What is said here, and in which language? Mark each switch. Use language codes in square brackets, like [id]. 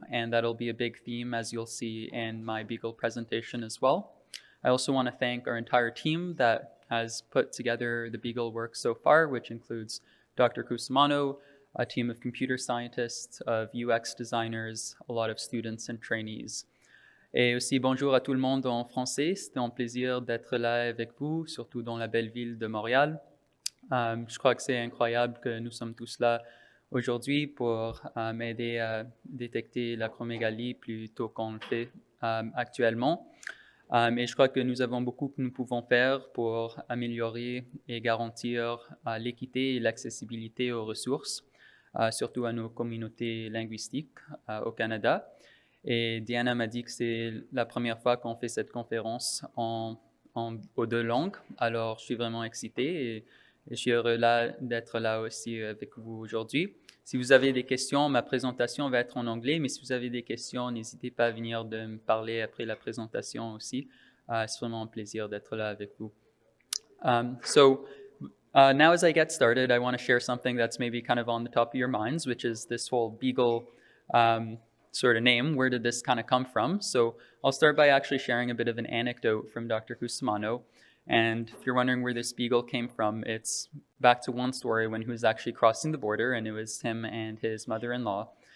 [en] And that'll be a big theme, as you'll see in my BEAGLE presentation as well. I also want to thank our entire team that has put together the BEAGLE work so far, which includes Dr. Cusimano, a team of computer scientists, of UX designers, a lot of students and trainees. [fr] Et aussi bonjour à tout le monde en français. C'était un plaisir d'être là avec vous, surtout dans la belle ville de Montréal. Je crois que c'est incroyable que nous sommes tous là aujourd'hui pour m'aider à détecter l'acromégalie plus tôt qu'on le fait actuellement. Et je crois que nous avons beaucoup que nous pouvons faire pour améliorer et garantir l'équité et l'accessibilité aux ressources, surtout à nos communautés linguistiques au Canada. Et Diana m'a dit que c'est la première fois qu'on fait cette conférence aux deux langues. Alors, je suis vraiment excité et je suis heureux d'être là aussi avec vous aujourd'hui. Si vous avez des questions, ma présentation va être en anglais, mais si vous avez des questions, n'hésitez pas à venir de me parler après la présentation aussi. C'est vraiment un plaisir d'être là avec vous. [en] Now as I get started, I want to share something that's maybe kind of on the top of your minds, which is this whole BEAGLE sort of name. Where did this kind of come from? So I'll start by actually sharing a bit of an anecdote from Dr. Cusimano. And if you're wondering where this BEAGLE came from, it's back to one story when he was actually crossing the border, and it was him and his mother-in-law.